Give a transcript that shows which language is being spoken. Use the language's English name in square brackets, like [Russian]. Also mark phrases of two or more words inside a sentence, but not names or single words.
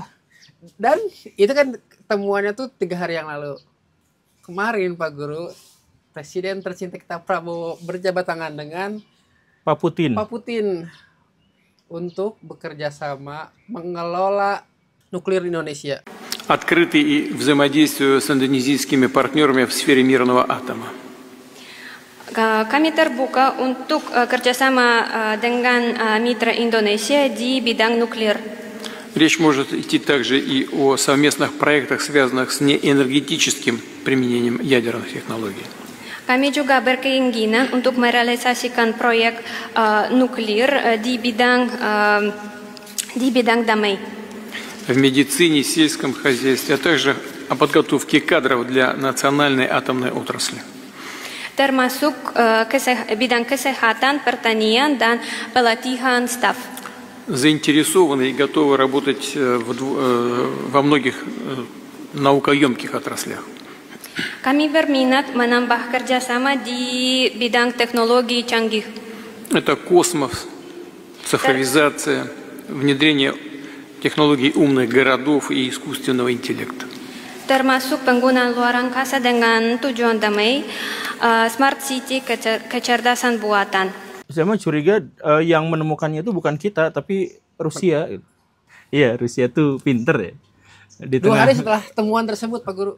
[Indonesian] Dan itu kan temuannya tuh 3 hari yang lalu. Kemarin Pak Guru, Presiden tercinta kita Prabowo berjabat tangan dengan Pak Putin untuk bekerja sama mengelola nuklir Indonesia. [Russian] Открыты и взаимодействию с индонезийскими партнерами в сфере мирного атома. [Indonesian] Kami terbuka untuk kerjasama dengan mitra Indonesia di bidang nuklir. [Russian] Речь может идти также и о совместных проектах, связанных с неэнергетическим применением ядерных технологий. [Indonesian] Kami juga berkeinginan untuk merealisasikan proyek nuklir di bidang damai. [Russian] В медицине, сельском хозяйстве, а также о подготовке кадров для национальной атомной отрасли. [Indonesian] Termasuk bidang kesehatan, pertanian, dan pelatihan staf. [Russian] Заинтересованы и готовы работать во многих наукоемких отраслях. [Indonesian] Kami berminat menambah kerjasama di bidang teknologi canggih. [Russian] Это космос, цифровизация, внедрение технологий умных городов и искусственного интеллекта. [Indonesian] Termasuk penggunaan luar angkasa dengan tujuan damai, [English] smart city, [Indonesian] kecerdasan buatan. Saya mah curiga yang menemukannya itu bukan kita, tapi Rusia. Iya, Rusia tuh pinter ya. 2 hari setelah temuan tersebut, Pak Guru.